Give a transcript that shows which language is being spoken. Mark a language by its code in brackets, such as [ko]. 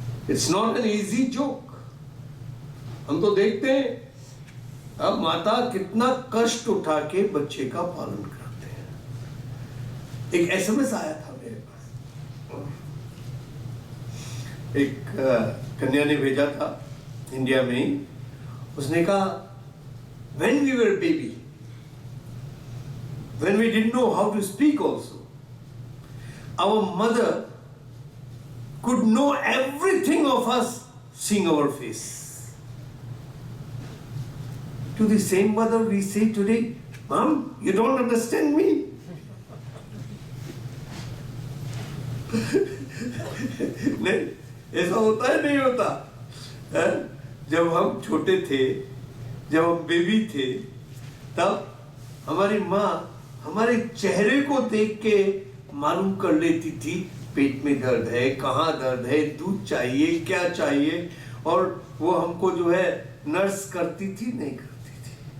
[en] It's not an easy joke. [hi] हम तो देखते हैं अब माता कितना कष्ट उठा के बच्चे का पालन करते हैं। एक एसएमएस आया था मेरे पास, एक कन्या ने भेजा था इंडिया में ही। उसने कहा, [en] when we were baby, when we didn't know how to speak also, our mother could know everything of us seeing our face. To the same mother we say today, Mom, you don't understand me. [hi] नहीं, ऐसा होता है नहीं होता है? जब हम छोटे थे, जब हम बेबी थे, तब हमारी माँ हमारे चेहरे को देख के मालूम कर लेती थी पेट में दर्द है, कहाँ दर्द है, दूध चाहिए, क्या चाहिए, और वो हमको जो है नर्स करती थी नहीं करती थी।